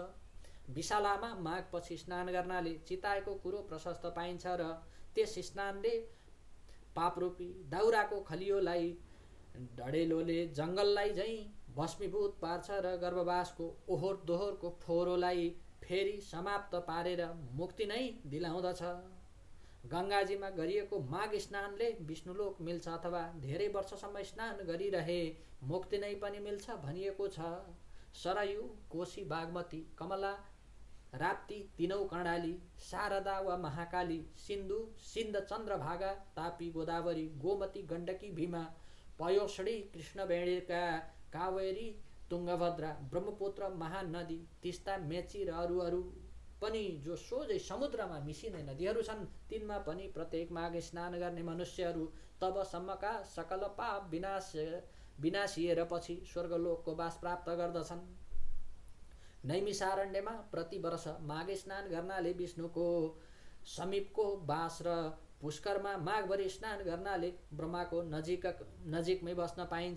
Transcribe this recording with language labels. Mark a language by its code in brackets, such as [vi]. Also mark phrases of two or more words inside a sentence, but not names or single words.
[ne] विशालामा माघपछि स्नान गर्नाले चिताएको कुरो प्रशस्त पाइन्छ र त्यस स्नानले पापरूपी दाउराको खलियोलाई डढेलोले जङ्गललाई झैँ भस्मीभूत पार्छ र गर्भवासको ओहोर दोहोरको फोहोरोलाई फेरि समाप्त पारेर मुक्ति नै दिलाउँदछ। गङ्गाजीमा गरिएको माघ स्नानले विष्णुलोक मिल्छ अथवा धेरै वर्षसम्म स्नान गरिरहे मुक्ति नै पनि मिल्छ भनिएको छ। सरयू, कोशी, बागमती, कमला, राप्ती, तीनौ कर्णाली, शारदा वा महाकाली, सिन्धु, सिन्ध, चन्द्रभागा, तापी, गोदावरी, गोमती, गण्डकी, भीमा, पयोषणी, कृष्णवेणिका, कावेरी, तुङ्गभद्रा, ब्रह्मपुत्र, महानदी, तिस्ता, मेची र अरू पनि जो सोझै समुद्रमा मिसिने नदीहरू छन्, तिनमा पनि प्रत्येक माघ स्नान गर्ने मनुष्यहरू तबसम्मका सकल पाप विनाशिएर पछि स्वर्गलोकको बास प्राप्त गर्दछन्। नैमिषारण्यमा प्रति वर्ष माघ स्नान गर्नाले विष्णुको समीपको बास र पुष्करमा माघभरि स्नान गर्नाले ब्रह्माको नजिकमै बस्न पाइन्छ।